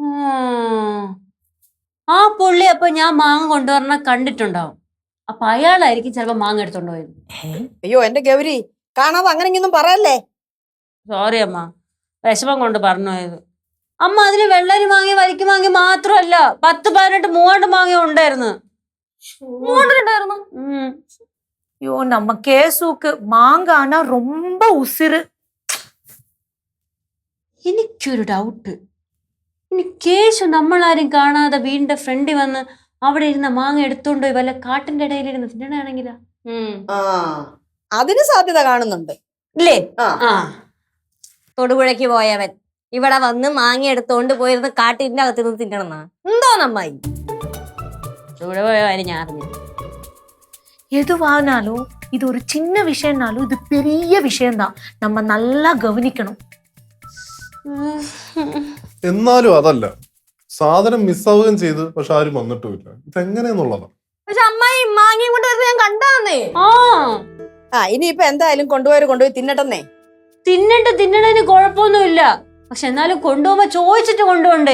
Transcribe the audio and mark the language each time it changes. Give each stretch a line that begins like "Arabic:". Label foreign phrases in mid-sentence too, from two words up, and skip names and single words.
Malayalam: ആ പുള്ളി അപ്പൊ ഞാൻ മാങ്ങ കൊണ്ടുവരണ കണ്ടിട്ടുണ്ടാവും. അപ്പൊ അയാളായിരിക്കും ചിലപ്പോ മാങ്ങ എടുത്തോണ്ട് പോയത്. അയ്യോ എന്റെ ഗൗരി, കാണാതെ അങ്ങനെയൊന്നും പറയല്ലേ. സോറി അമ്മ, വിഷമം കൊണ്ട് പറഞ്ഞു പോയത്. അമ്മ അതിന് വെള്ളരി മാങ്ങി വരിക്ക് മാങ്ങി മാത്രമല്ല 10-18 മൂവാണ്ട് മാങ്ങ ഉണ്ടായിരുന്നു.
Tamil: ஐயோ நம்ம கேசுக்கு மாங்கானா ரொம்ப உசிறு.
Malayalam: എനിക്കൊരു ഡൗട്ട്, ഇനി കേശു നമ്മളാരും കാണാതെ വീടിന്റെ ഫ്രണ്ടിൽ വന്ന് അവിടെ ഇരുന്ന മാങ്ങ എടുത്തോണ്ട് പോയി വല്ല കാട്ടിന്റെ ഇടയിലിരുന്ന് തിന്നണാണെങ്കിലാ? അതിന് സാധ്യത കാണുന്നുണ്ട് ഇല്ലേ? തൊടുപുഴയ്ക്ക് പോയവൻ ഇവിടെ വന്ന് മാങ്ങ എടുത്തോണ്ട് പോയിരുന്ന് കാട്ടിന്റെ അകത്ത് നിന്ന് തിന്നണമെന്നാ എന്തോ നമ്മായി. ഇവിടെ പോയ കാര്യം ഞാൻ അറിഞ്ഞു.
Tamil: எதுவானாலும் இது ஒரு சின்ன விஷயம்னாலும் இது பெரிய விஷயம்தான், நம்ம நல்லா கவனிக்கணும்.
Malayalam: എന്നാലും അതല്ല, സാധനം മിസ്സാവുകയും ചെയ്ത് പക്ഷെ ആരും വന്നിട്ടുമില്ല. ഇതെങ്ങനെയെന്നുള്ളതാ. പക്ഷെ അമ്മായി മാങ്ങയും കൊണ്ട് വരുന്നത് ഞാൻ കണ്ടാന്നേ. ഇനിയിപ്പൊ എന്തായാലും കൊണ്ടുപോയി തിന്നട്ടെന്നേ. തിന്നണതിന് കുഴപ്പമൊന്നുമില്ല, പക്ഷെ എന്നാലും കൊണ്ടുപോകുമ്പോ ചോദിച്ചിട്ട് കൊണ്ടുപോണ്ടേ?